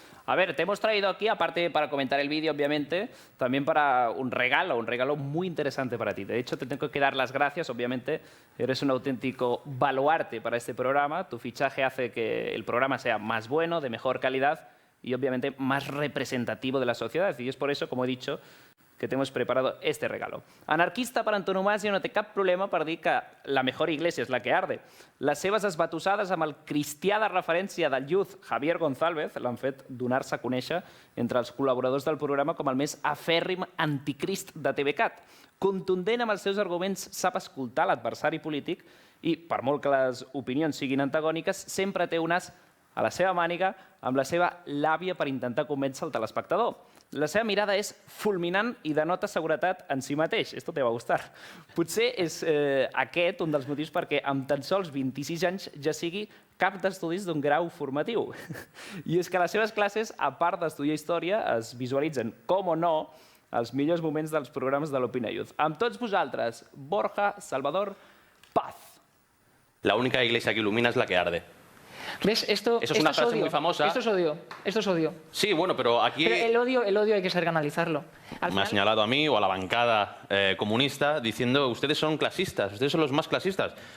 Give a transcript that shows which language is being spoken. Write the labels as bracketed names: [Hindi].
[Spanish] A ver, te hemos traído aquí, aparte para comentar el vídeo, obviamente, también para un regalo muy interesante para ti. De hecho, te tengo que dar las gracias, obviamente, eres un auténtico baluarte para este programa. Tu fichaje hace que el programa sea más bueno, de mejor calidad y, obviamente, más representativo de la sociedad. Y es por eso, como he dicho, que t'hemos preparado este regalo. [Catalan] Anarquista per antonomàsia no té cap problema per dir que [Spanish] la mejor iglesia [Catalan] és la que arde. Les seves esbatussades amb el cristià de referència del Youth, Javier González, l'han fet donar-se a conèixer entre els col·laboradors del programa com el més afèrrim anticrist de TVCAT. Contundent amb els seus arguments, sap escoltar l'adversari polític i, per molt que les opinions siguin antagòniques, sempre té un as a la seva màniga amb la seva làbia per intentar convèncer el telespectador. La seva mirada és fulminant i denota seguretat en si mateix. [Spanish] Esto te va gustar. [Catalan] Potser és aquest un dels motius perquè amb tan sols 26 anys ja sigui cap d'estudis d'un grau formatiu. I és que a les seves classes, a part d'estudiar història, es visualitzen, com o no, els millors moments dels programes de l'Opina Youth. Amb tots vosaltres, Borja Salvador Paz. [Spanish] La única iglesia que ilumina es la que arde. ¿Ves? Eso es una frase muy famosa. Esto es odio. Esto es odio. Sí, bueno, pero aquí... Pero el odio hay que saber canalizarlo. Me ha señalado a mí o a la bancada comunista diciendo ustedes son clasistas, ustedes son los más clasistas.